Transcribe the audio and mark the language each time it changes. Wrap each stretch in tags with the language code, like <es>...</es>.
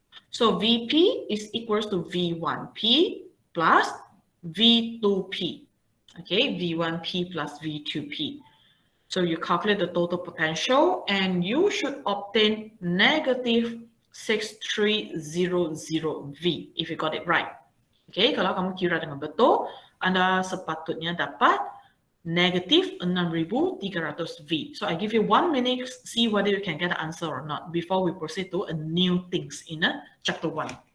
<en>So Vp is equals to V1P plus V2P. Okay, V1P plus V2P. So you calculate the total potential and you should obtain negative 6300 V if you got it right.</en> <ms>Okay, kalau kamu kira dengan betul, Anda sepatutnya dapat negative 6300 V.</ms> <en>So I give you 1 minute, see whether you can get the answer or not before we proceed to a new things in chapter 1.</en>